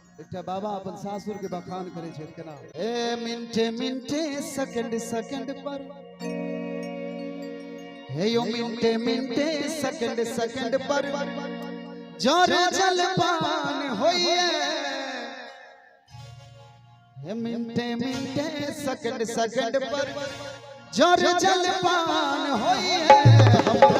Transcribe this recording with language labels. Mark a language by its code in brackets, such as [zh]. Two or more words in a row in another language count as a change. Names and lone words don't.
[mai] एकटा बाबा अपन सासुर के बखान करे छे केना ए मिनटे मिनटे सेकंड सेकंड पर हे यो मिनटे मिनटे सेकंड सेकंड पर जोर जलपान होइए हे मिनटे मिनटे सेकंड सेकंड पर जोर जलपान होइए हमरा